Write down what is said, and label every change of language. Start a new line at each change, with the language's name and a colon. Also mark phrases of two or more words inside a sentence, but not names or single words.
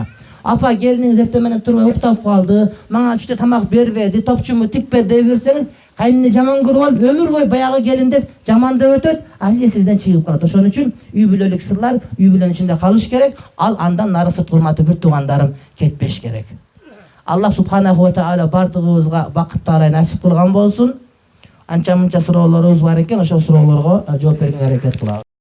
Kyrgyz: Апа, келиниңиз эртең менен турбай уктап калды, мага түштө тамак бербеди, топчуму тикпе деп берсеңиз, кайнене жаман көрүп алып, өмүр бою баягы келин деп жамандап өтөт, а сиз эсиңизден чыгып калат. Ошон үчүн үй бүлөлүк сырлар үй бүлөнүн ичинде калыш керек, ал андан нары сырт урматы бир туугандарым кетпеш керек.
Arabic: الله سبحانه وتعالى
Kyrgyz: бардыгыбызга бакыттуу арай насип кылган болсун. Анча-мынча суроолорубуз бар экен, ошол суроолорго жооп берүүгө аракет кылабыз.